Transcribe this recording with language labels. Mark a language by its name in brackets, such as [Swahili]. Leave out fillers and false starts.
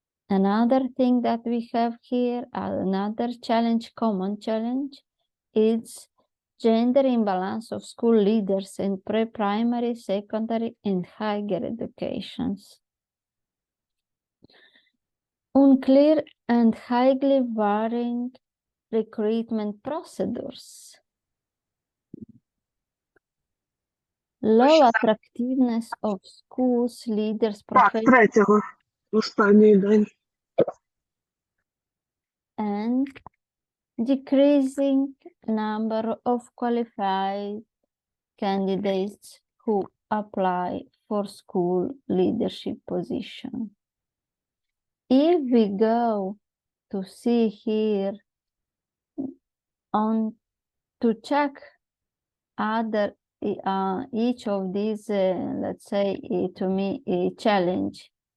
[English] Another thing that we have here, another challenge, common challenge, is gender imbalance of school leaders in pre-primary, secondary, and higher educations. Unclear and highly varying recruitment procedures. Low attractiveness of schools, leaders, [Ukrainian] Так, третього, останній день. [English] and decreasing number of qualified candidates who apply for school leadership position. If we go to see here on to check other each of these, let's say, to me, a challenge.